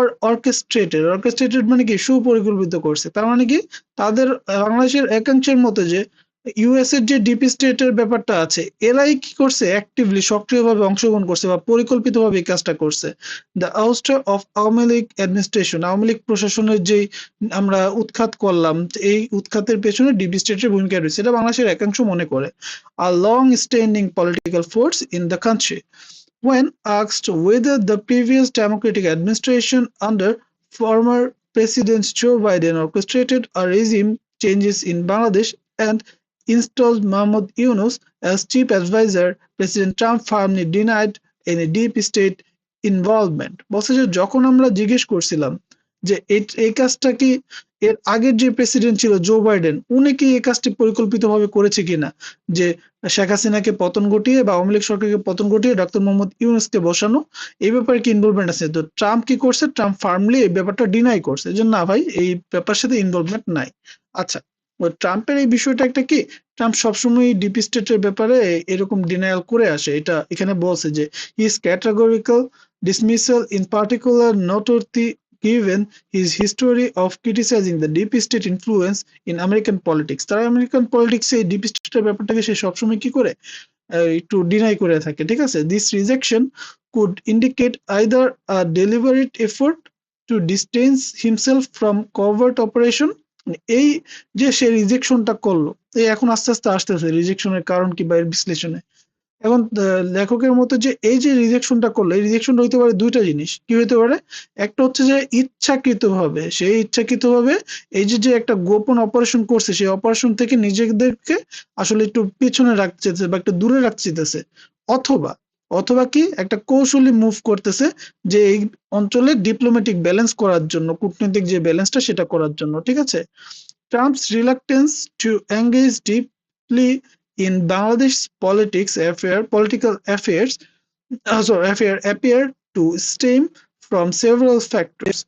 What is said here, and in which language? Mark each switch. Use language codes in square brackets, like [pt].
[bn] Orchestrated মানে কি সুপরিকল্পিত করছে, তার মানে কি তাদের বাংলাদেশের একাংশের মতো যে ইউএস এর যে ডিপ স্টেটের ব্যাপারটা আছে, এরাই কি করছে অ্যাক্টিভলি সক্রিয়ভাবে অংশগ্রহণ করছে বা পরিকল্পিতভাবে এই কাজটা করছে। [en] the ouster of Awami League administration, [bn] Awami League প্রশাসনের যেই আমরা উৎখাত করলাম, এই উৎখাতের পেছনে ডিপ স্টেটের ভূমিকা রয়েছে, এটা বাংলাদেশের একাংশ মনে করে। [en] A long standing political force in the country. When asked whether the previous Democratic administration under former President Joe Biden orchestrated a regime changes in Bangladesh and installed Mahmoud Yunus as chief advisor, President Trump firmly denied any deep state involvement. [bn] বলছে যে যখন আমরা জিজ্ঞেস করছিলাম যে এই কাজটা কি এর আগের যে প্রেসিডেন্ট ছিল জো বাইডেন, উনি কি এই কাজটি পরিকল্পিতভাবে করেছে কিনা, যে শেখ হাসিনাকে পতন ঘটিয়ে বা আওয়ামী লীগ সরকারকে পতন ঘটিয়ে ডক্টর মোহাম্মদ ইউনূসকে বসানো, এই ব্যাপারে কি ইনভলভমেন্ট আছে? তো ট্রাম্প কি করছে? ট্রাম্প ফার্মলি এই ব্যাপারটা ডিনাই করছে যে না ভাই, এই ব্যাপারের সাথে ইনভলভমেন্ট নাই। আচ্ছা, ওই ট্রাম্পের এই বিষয়টা একটা কি, ট্রাম্প সবসময় ডিপ স্টেটের ব্যাপারে এরকম ডিনায়াল করে আসে। এটা এখানে বলছে যে [en] His categorical dismissal in particular noteworthy given his history of criticizing the deep state influence in American politics. [bn] তারা আমেরিকান পলিটিক্সে এই ডিপ স্টেটের ব্যাপারটাকে সে সবসময় কি করে একটু ডিনাই করে থাকে, ঠিক আছে? [en] This rejection could indicate either a deliberate effort to distance himself from covert operation, [bn] এই যে সে রিজেকশনটা করলো, এই এখন আস্তে আস্তে আসতেছে রিজেকশনের কারণ কি বা এর বিশ্লেষণে। এখন লেখকের মতো যে এই যে রিজেকশনটা করলো, এই রিজেকশনটা হইতে পারে দুইটা জিনিস। কি হইতে পারে? একটা হচ্ছে যে ইচ্ছাকৃতভাবে, সেই ইচ্ছাকৃতভাবে এই যে একটা গোপন অপারেশন করছে, সেই অপারেশন থেকে নিজেদেরকে আসলে একটু পিছনে রাখতে চাইতেছে বা একটু দূরে রাখতে চাইতেছে। অথবা অথবা কি একটা কৌশলী মুভ করতেছে যে এই অঞ্চলে ডিপ্লোম্যাটিক ব্যালেন্স করার জন্য, কূটনৈতিক যে ব্যালেন্সটা সেটা করার জন্য, ঠিক আছে? [en] Trump's reluctance to engage deeply in Bangladesh's political affairs appear to stem from several factors.